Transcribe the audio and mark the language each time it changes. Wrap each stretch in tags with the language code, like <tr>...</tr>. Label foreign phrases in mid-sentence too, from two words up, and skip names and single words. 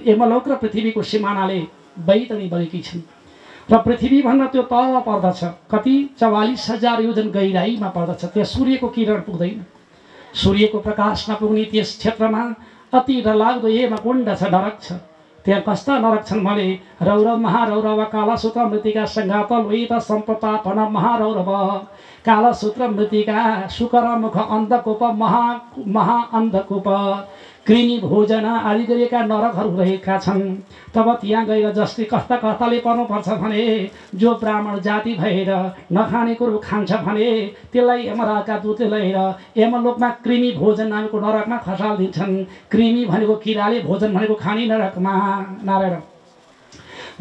<ne>यमलोक र पृथ्वीको सिमानाले बैतडी बगेकी छन् र पृथ्वीभन्दा त्यो तल पर्दछ, कति 44,000 योजन गहिराइमा पर्दछ। त्यहाँ सूर्यको किरण पुग्दैन, सूर्यको प्रकाश नपुग्ने त्यस क्षेत्रमा अति डरलाग्दो यमकुण्ड छ, नरक छ। त्यहाँ कस्ता नरक छन् भने रौरव महारौरव कालसूत्र मृत्तिका सङ्घात लोहित सम्प्रतापन महारौरव कालसूत्र मृत्तिका सुकर मुख अन्धकूप महा अन्धकूप कृमि भोजन आदि गरिएका नरकहरू रहेका छन्। तब त्यहाँ गएर जसले कस्ताले पर्नुपर्छ भने जो ब्राह्मण जाति भएर नखाने कुरो खान्छ भने त्यसलाई यमराजका दूतले लिएर यमलोकमा कृमि भोजन नामको नरकमा खसालिदिन्छन्। कृमि भनेको किराले, भोजन भनेको खाने नरकमा, नारायण।</ne>